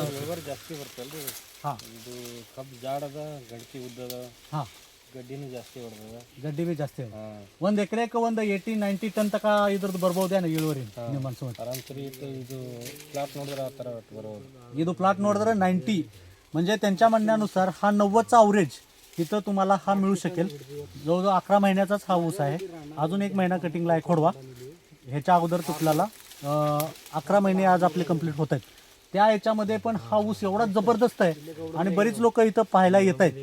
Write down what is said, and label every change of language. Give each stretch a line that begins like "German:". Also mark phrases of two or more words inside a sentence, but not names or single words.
Kannada: ಫೀವರ್ ಜಾಸ್ತಿ ಬರ್ತಲ್ರಿ. ಹಾಂ, ಇದು ಕಬ್ಬು ಜಾಡದ ಗಡ್ಕಿ ಉದ್ದದ. ಹಾಂ, ಗಡ್ಡಿನೂ ಜಾಸ್ತಿ ಹೊಡೆದ. ಗಡ್ಡಿ ಬಿ ಜಾಸ್ತಿ. ಒಂದು ಎಕರೆಕ್ಕೆ ಒಂದು 80-90 ಟನ್ ತನಕ ಇದ್ರದ್ದು ಬರ್ಬೋದೇನು ಇಳುವರಿ ನಿಮ್ಮ ಮನ್ಸು? ಆರಾಮ್ ಸರಿ ಇತ್ತು. ಇದು ಪ್ಲಾಟ್ ನೋಡಿದ್ರೆ ಆ ಥರ ಬರೋದು. ಇದು प्लॉट ನೋಡಿದ್ರೆ
Marathi: 90 म्हणजे त्यांच्या म्हणण्यानुसार हा 90चा अवरेज इथं तुम्हाला हा मिळू शकेल. जवळजवळ 11 महिन्याचाच हा ऊस आहे. अजून 1 महिना कटिंगला आहे खोडवा. ह्याच्या अगोदर तुटल्याला 11 महिने आज आपले कंप्लीट होत आहेत. त्या याच्यामध्ये पण हा ऊस एवढा जबरदस्त आहे आणि बरीच लोक इथं पाहायला येत आहेत.